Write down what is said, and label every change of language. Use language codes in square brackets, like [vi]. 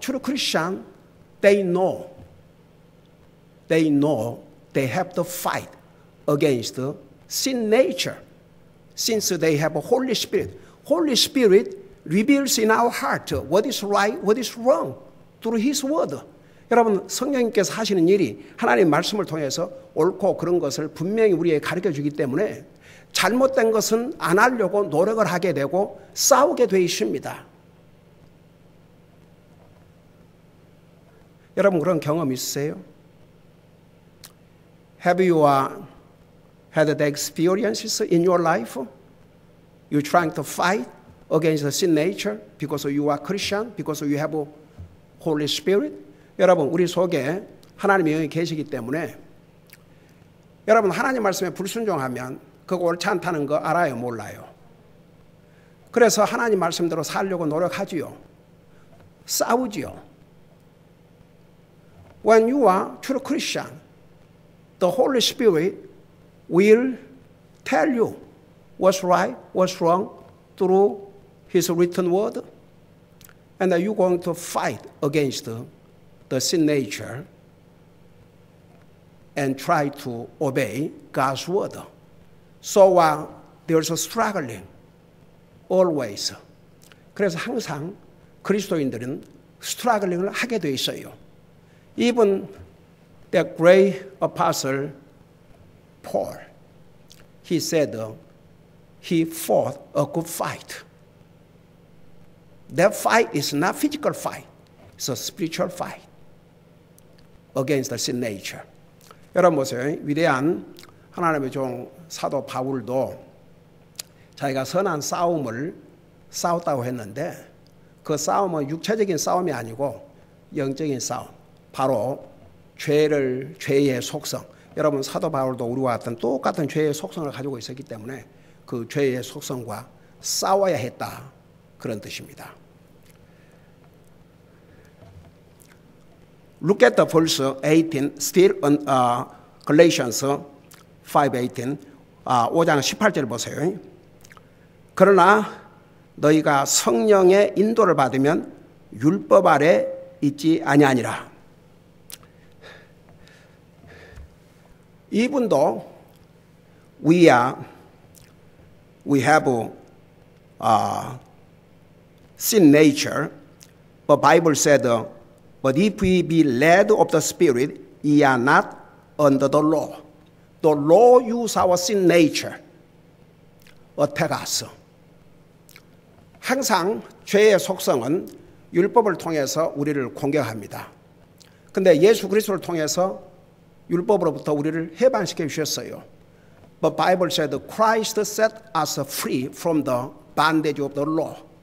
[en] True Christian, they know they have to fight against sin nature since they have a Holy Spirit. Holy Spirit reveals in our heart what is right, what is wrong through His Word. [ko] 여러분, 성령님께서 하시는 일이 하나님의 말씀을 통해서 옳고 그런 것을 분명히 우리에게 가르쳐 주기 때문에 잘못된 것은 안 하려고 노력을 하게 되고 싸우게 돼 있습니다. 여러분 그런 경험 있으세요? [en] Have you had the experiences in your life? You're trying to fight against the sin nature because you are Christian, because you have a Holy Spirit? [ko] 여러분 우리 속에 하나님의 영이 계시기 때문에 여러분 하나님 말씀에 불순종하면 그거 옳지 않다는 거 알아요? 몰라요? 그래서 하나님 말씀대로 살려고 노력하지요. 싸우지요. [en] When you are true Christian, the Holy Spirit will tell you what's right, what's wrong through His written word. And you're going to fight against the sin nature and try to obey God's word. So there's a struggling always. [ko] 그래서 항상 그리스도인들은 스트러글링을 하게 돼 있어요. [en] Even the great apostle Paul, he said he fought a good fight. That fight is not physical fight. It's a spiritual fight against the sin nature. [ko] 여러분 보세요. 위대한 하나님의 종 사도 바울도 자기가 선한 싸움을 싸웠다고 했는데 그 싸움은 육체적인 싸움이 아니고 영적인 싸움. 바로 죄의 속성. 여러분 사도 바울도 우리와 같은 똑같은 죄의 속성을 가지고 있었기 때문에 그 죄의 속성과 싸워야 했다. 그런 뜻입니다. [en] Look at the verse 18, still on Galatians 5:18, [ko] 5장 18절 보세요. 그러나 너희가 성령의 인도를 받으면 율법 아래 있지 아니하니라. [en] Even though we have sin nature, the Bible said, but if we be led of the Spirit, ye are not under the law. The law use our sin nature, attack us. [ko] 항상 죄의 속성은 율법을 통해서 우리를 공격합니다. 근데 예수 그리스도를 통해서 율법으로부터 우리를 해방시켜 주셨어요. [en] But Bible said Christ set us free from the bondage of the law.